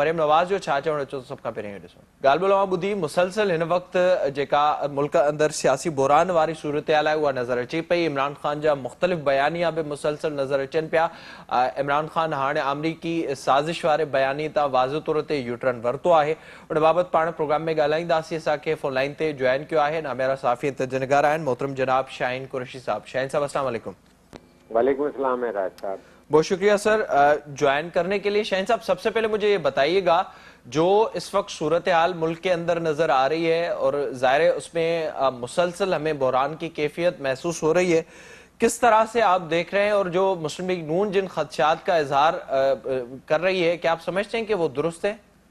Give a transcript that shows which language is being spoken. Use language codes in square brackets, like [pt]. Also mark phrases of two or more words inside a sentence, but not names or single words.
[sd] मरियम नवाज़ जो छा चवणु अचो सभ खां पहिरियों इहो ॾिसो। ॻाल्हि ॿोल मां ॿुधी मुसलसल हिन वक़्तु जेका मुल्क अंदरि सियासी बहरान वारी सूरत हाल आहे उहा नज़र अचे पई। इमरान ख़ान जा मुख़्तलिफ़ बयानिया बि मुसलसल नज़र अचनि पिया। इमरान ख़ान हाणे अमरीकी साज़िश वारे बयानी तां वाज़िह तौर ते यूटर्न वरितो आहे। उन बाबति पाण प्रोग्राम में ॻाल्हाईंदासीं। असांखे फ़ोन लाइन ते जॉइन कयो आहे नामेरा साफ़ी तजनगार आहिनि मोहतरम जनाब शाहीन कुरैशी साहब। [ar] شاہین صاحب السلام علیکم. وعلیکم السلام معراج صاحب. [ur] بہت شکریہ سر جوائن کرنے کے لیے۔ شاہین صاحب، سب سے پہلے مجھے یہ بتائیے گا، جو اس وقت صورت حال ملک کے اندر نظر آ رہی ہے اور ظاہر ہے اس میں مسلسل ہمیں بحران کی کیفیت محسوس ہو رہی ہے، کس طرح سے آپ دیکھ رہے ہیں? اور جو مسلم لیگ نون جن خدشات کا اظہار کر رہی ہے، کیا آپ سمجھتے ہیں کہ وہ درست ہے?